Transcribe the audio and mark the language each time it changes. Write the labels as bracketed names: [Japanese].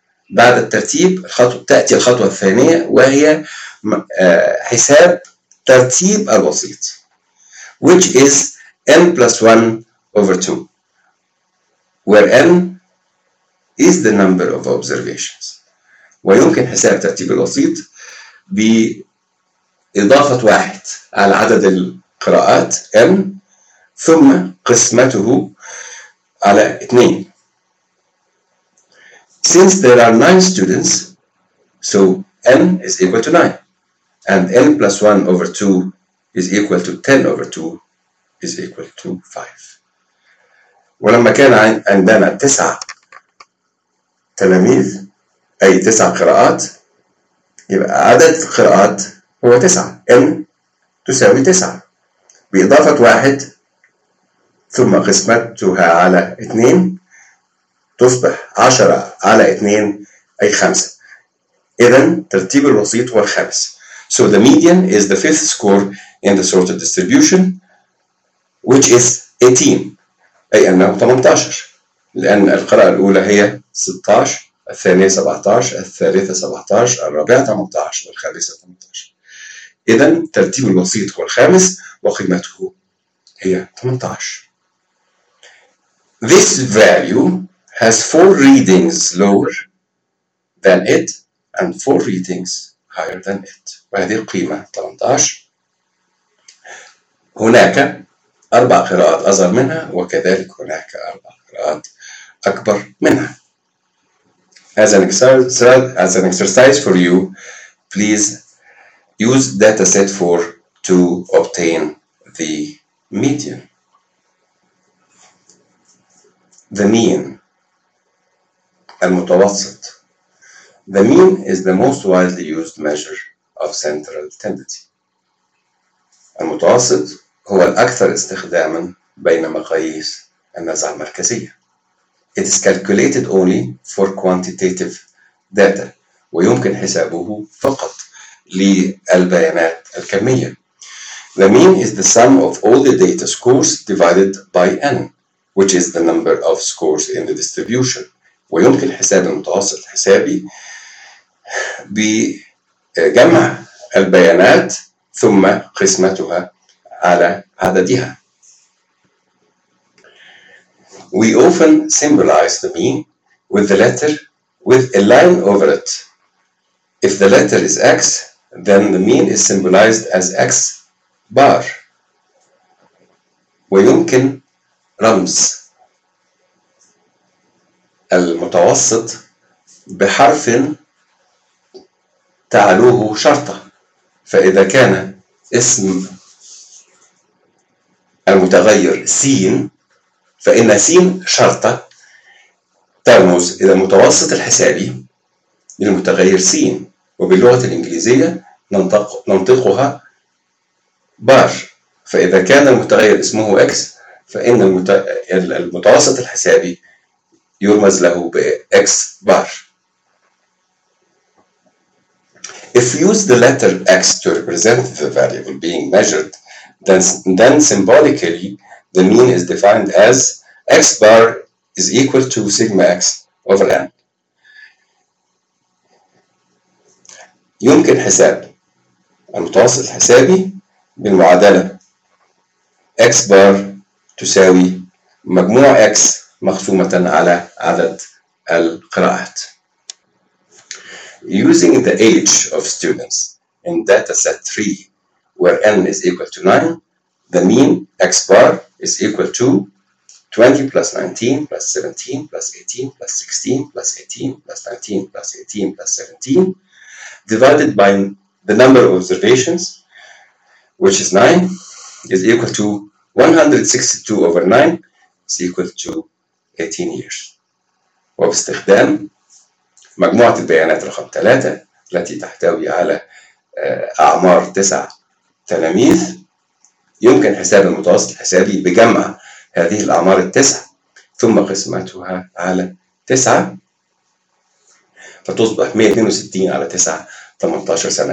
[Arabic] بعد الترتيب تأتي الخطوة الثانية وهي حساب ترتيب الوسيط [English] which is n plus 1 over 2 where n is the number of observations. [Arabic] ويمكن حساب ترتيب الوسيط بإضافة واحد على عدد القراءات n ثم قسمته على 2. [English] Since there are 9 students, so n is equal to 9, and n plus 1 over 2 is equal to 10 over 2 is equal to 5. [Arabic] ولما كان عندنا 9 تلاميذ أي 9 قراءات يبقى عدد القراءات هو 9، n تساوي 9 بإضافة 1 ثم قسمتها على 2 تصبح 10 على 2 أي 5. إذن ترتيب الوسيط هو الخامس. [English] So the median is the fifth score in the sorted distribution which is 18 [Arabic] أي أنه 18 لأن القراءة الأولى هي 16، الثانية 17، الثالثة 17، الرابعة 18، والخامسة 18. إذن ترتيب الوسيط هو الخامس وقيمته هي 18. [English] This value has four readings lower than it and four readings higher than it. [Arabic] وهذه القيمة 18. هناك أربع قراءات أصغر منها وكذلك هناك أربع قراءات أكبر منها. [English] As an exercise for you, please use data set 4 to obtain the median. The mean. المتوسط. The mean is the most widely used measure of central tendency. [Arabic] المتوسط هو الأكثر استخداما بين مقاييس النزعة المركزية. [English] It is calculated only for quantitative data [Arabic] ويمكن حسابه فقط للبيانات الكمية. [English] The mean is the sum of all the data scores divided by n, which is the number of scores in the distribution. [Arabic] ويمكن حساب المتوسط الحسابي بجمع البيانات ثم قسمتها على عددها. [English] We often symbolize the mean with the letter with a line over it. If the letter is x, then the mean is symbolized as x bar. [Arabic] ويمكن رمز المتوسط بحرف تعلوه شرطة. فإذا كان اسم المتغير سين فإن سين شرطة ترمز إلى المتوسط الحسابي للمتغير سين، وباللغة الإنجليزية ننطقها بار. فإذا كان المتغير اسمه إكس فإن المتوسط الحسابي يرمز له بإكس بار. [English] If you use the letter X to represent the variable being measured, then symbolically the mean is defined as X bar is equal to sigma X over N. [Arabic] يمكن حساب المتوسط الحسابي بالمعادلة X bar تساوي مجموع X مخصومة على عدد القراءات. [English] Using the age of students in data set 3 where n is equal to 9, the mean x bar is equal to 20 plus 19 plus 17 plus 18 plus 16 plus 18 plus 19 plus 18 plus 17 divided by the number of observations, which is 9, is equal to 162 over 9 is equal to 18 years. [Arabic] وباستخدام مجموعة البيانات رقم 3 التي تحتوي على أعمار 9 تلاميذ يمكن حساب المتوسط الحسابي بجمع هذه الأعمار 9 ثم قسمتها على 9 فتصبح 162 على 9 18 سنة.